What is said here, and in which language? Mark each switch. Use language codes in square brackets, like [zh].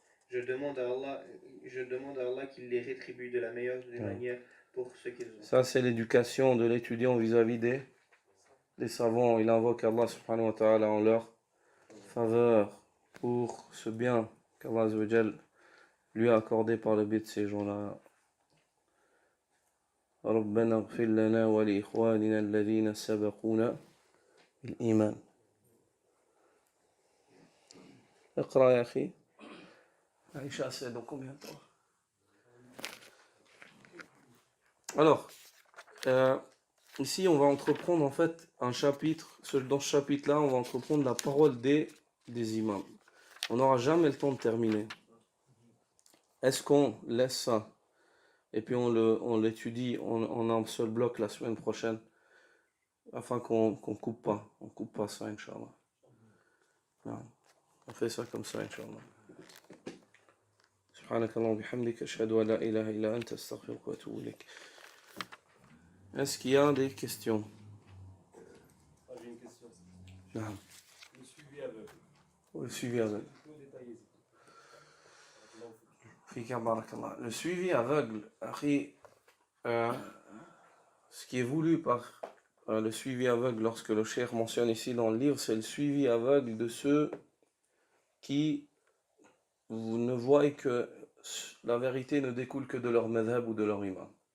[fr] Je demande à Allah qu'il les rétribue de la meilleure des manières pour ce qu'ils ont. Ça, c'est l'éducation de l'étudiant vis-à-vis des savants. Il invoque Allah subhanahu wa ta'ala en leur faveur pour ce bien qu'Allah azza wa jal lui a accordé par le biais de ces gens-là. [ar] ربنا اغفر لنا ولإخواننا الذين سبقونا بالإيمان. اقرأ يا أخي. [fr] Aïcha, c'est dans combien de temps? Alors, ici, on va entreprendre en fait un chapitre. Dans ce chapitre-là, on va entreprendre la parole des imams. On n'aura jamais le temps de terminer. Est-ce qu'on laisse ça et puis on l'étudie en un seul bloc la semaine prochaine afin qu'on coupe pas. On coupe pas ça, Inch'Allah. Non. On fait ça comme ça, Inch'Allah. [ar] سبحانك اللهم وبحمدك أشهد أن لا إله إلا أنت أستغفرك وأتوب إليك. [fr] Est-ce qu'il y a des questions? J'ai une question. Non. Le suivi aveugle. Le suivi aveugle. Le suivi aveugle, ce qui est voulu par le suivi aveugle, lorsque le cheikh mentionne ici dans le livre, c'est le suivi aveugle de ceux qui vous ne voient que la vérité ne découle que de leur madhab ou de leur imam.